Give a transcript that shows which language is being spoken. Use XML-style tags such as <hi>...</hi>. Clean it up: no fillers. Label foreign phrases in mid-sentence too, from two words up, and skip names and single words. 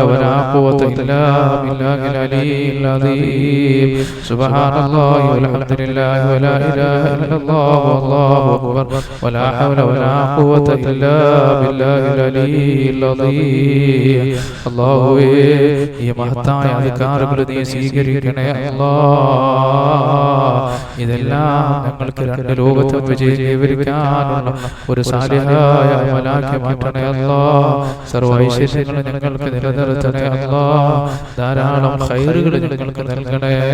<ar>ولا قوة إلا بالله العلي العظيم سبحان الله والحمد لله ولا إله إلا الله والله أكبر ولا حول ولا قوة إلا بالله العلي العظيم الله</ar> <ml>ഈ മഹത്തായ അധികാരങ്ങൾ നീ സ്വീകരിക്കണേ അല്ലാഹ് ഇതെല്ലാം ഞങ്ങൾക്ക് രണ്ട് ലോകത്തും വിജയിക്കാനുള്ള ഒരു സാലിഹായ അമലാക്കി മാറ്റണേ അല്ലാഹ് സർവ്വ ഐശ്വര്യങ്ങളും ഞങ്ങൾക്ക് നിലനിർത്തണേ അല്ലാഹ് ധാരാളം ഖൈറുകൾ ഞങ്ങൾക്ക് നൽകണേ</ml>